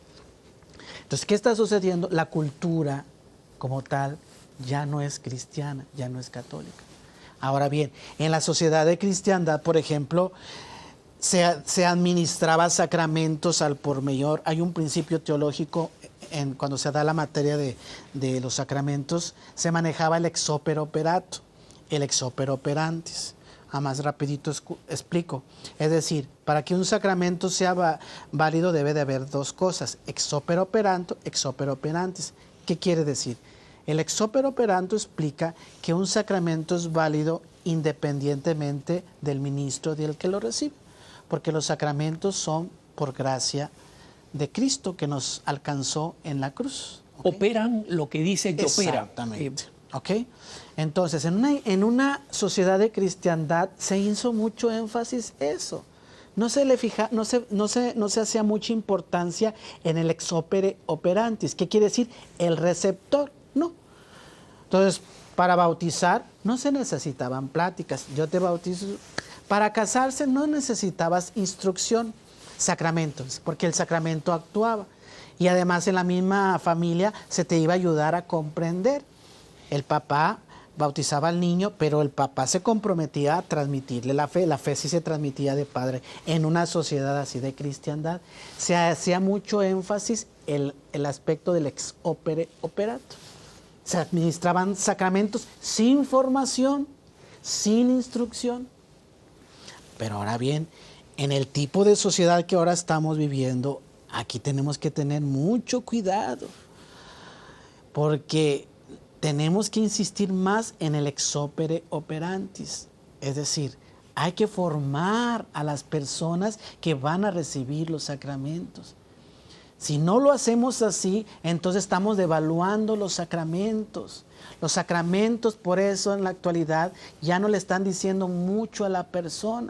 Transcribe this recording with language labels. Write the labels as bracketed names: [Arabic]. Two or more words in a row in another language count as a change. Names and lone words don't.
[Spanish] Entonces, ¿qué está sucediendo? La cultura como tal ya no es cristiana, ya no es católica. Ahora bien, en la sociedad de cristiandad, por ejemplo, se administraba sacramentos al por mayor. Hay un principio teológico, cuando se da la materia de los sacramentos, se manejaba el [Latin] ex opere operato, [Spanish] el [Latin] ex opere operantis. [Spanish] A más rapidito explico. Es decir, para que un sacramento sea válido debe de haber dos cosas, [Latin] ex opere operanto, ex opere operantis. [Spanish] ¿Qué quiere decir? El [Latin] ex opere operanto [Spanish] explica que un sacramento es válido independientemente del ministro del que lo recibe, porque los sacramentos son por gracia de Cristo que nos alcanzó en la cruz. ¿Okay? Operan lo que dice que opera. Exactamente. ¿Ok? Entonces, en una sociedad de cristiandad se hizo mucho énfasis eso. No se hacía mucha importancia en el [Latin] ex opere operantis. [Spanish] ¿Qué quiere decir? El receptor. No. Entonces, para bautizar no se necesitaban pláticas. Yo te bautizo. Para casarse no necesitabas instrucción, sacramentos, porque el sacramento actuaba. Y además en la misma familia se te iba a ayudar a comprender. El papá bautizaba al niño, pero el papá se comprometía a transmitirle la fe sí se transmitía de padre. En una sociedad así de cristiandad se hacía mucho énfasis el aspecto del [Latin] ex opere operato. [Spanish] Se administraban sacramentos sin formación, sin instrucción. Pero ahora bien, en el tipo de sociedad que ahora estamos viviendo, aquí tenemos que tener mucho cuidado, porque tenemos que insistir más en el [Latin] ex opere operantis. [Spanish] Es decir, hay que formar a las personas que van a recibir los sacramentos. Si no lo hacemos así, entonces estamos devaluando los sacramentos. Los sacramentos, por eso en la actualidad, ya no le están diciendo mucho a la persona.